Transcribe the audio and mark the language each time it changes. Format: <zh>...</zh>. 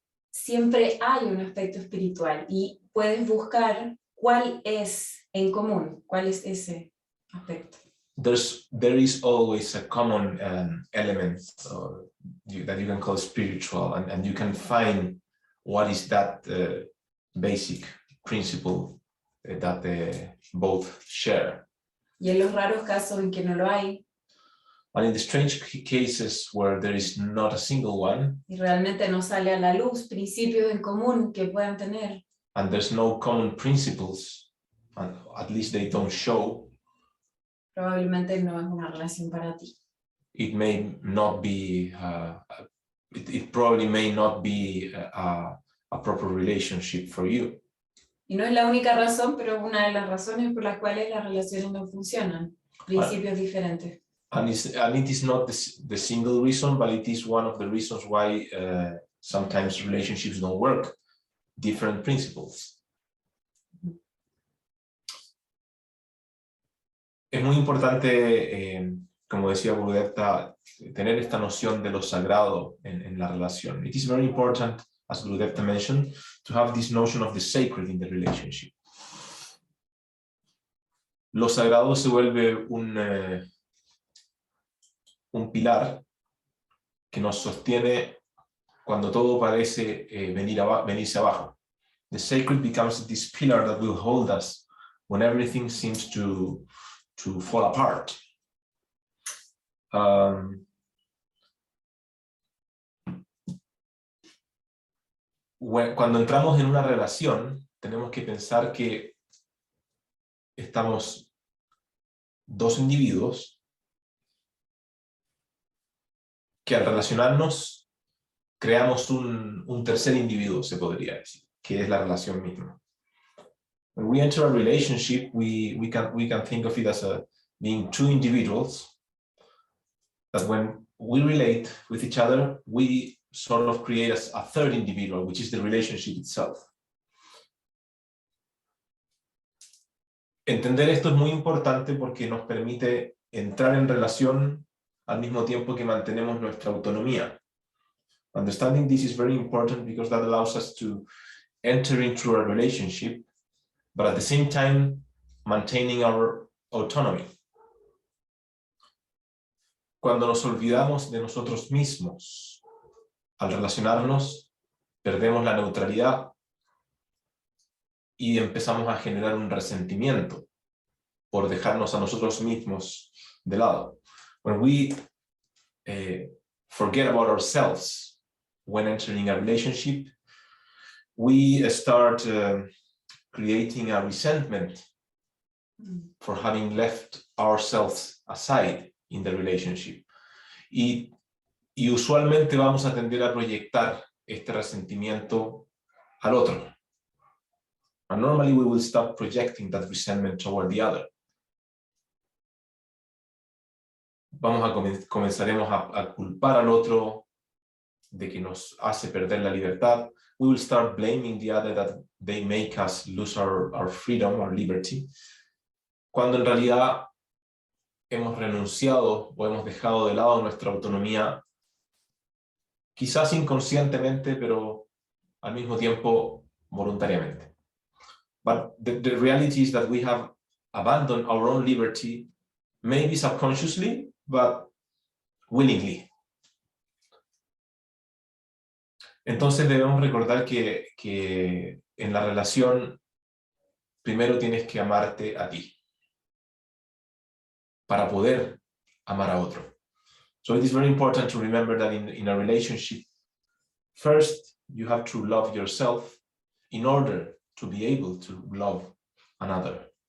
<es>siempre hay un aspecto espiritual y puedes buscar cuál es en común, cuál es ese aspecto.</es> <en>There is always a common element that you can call spiritual, and you can find what is that basic principle that both share.</en> <es>Y en los raros casos en que no lo hay,</es> <en>and in the strange cases where there is not a single one,</en> <es>y realmente no sale a la luz principios en común que puedan tener,</es> <en>and there's no common principles, and at least they don't show,</en> <es>probablemente no es una relación para ti.</es> <en>it may not be, it probably may not be a proper relationship for you.</en> <es>Y no es la única razón, pero una de las razones por las cuales las relaciones no funcionan, principios diferentes.</es> <en>And it is not the single reason, but it is one of the reasons why sometimes relationships don't work. Different principles.</en> <es>Es muy importante, como decía Gurudevta, tener esta noción de lo sagrado en la relación.</es> <en>It is very important, as Gurudevta mentioned, to have this notion of the sacred in the relationship.</en> <es>Lo sagrado se vuelve un pilar que nos sostiene cuando todo parece venirse abajo.</es> <en>The sacred becomes this pillar that will hold us when everything seems to fall apart.</en> <es>Cuando entramos en una relación, tenemos que pensar que estamos dos individuos que al relacionarnos creamos un tercer individuo, se podría decir, que es la relación misma.</es> <en>When we enter a relationship, we can think of it as being two individuals that when we relate with each other, we sort of create a third individual, which is the relationship itself.</en> <es>Entender esto es muy importante porque nos permite entrar en relación al mismo tiempo que mantenemos nuestra autonomía.</es> <en>Understanding this is very important because that allows us to enter into a relationship, but at the same time maintaining our autonomy.</en> <es>Cuando nos olvidamos de nosotros mismos, al relacionarnos, perdemos la neutralidad y empezamos a generar un resentimiento por dejarnos a nosotros mismos de lado.</es> <en>When we forget about ourselves when entering a relationship, we start creating a resentment for having left ourselves aside in the relationship.</en> <es>Y usualmente vamos a tender a proyectar este resentimiento al otro.</es> <en>And normally we will start projecting that resentment toward the other.</en> <es>Comenzaremos a culpar al otro de que nos hace perder la libertad.</es> <en>We will start blaming the other that they make us lose our freedom, our liberty.</en> <es>Cuando en realidad hemos renunciado o hemos dejado de lado nuestra autonomía quizás inconscientemente, pero al mismo tiempo voluntariamente.</es> <en>But the reality is that we have abandoned our own liberty, maybe subconsciously, but willingly.</en> <es>Entonces debemos recordar que en la relación primero tienes que amarte a ti para poder amar a otro.</es> <en>So it is very important to remember that in a relationship, first you have to love yourself in order to be able to love another.</en>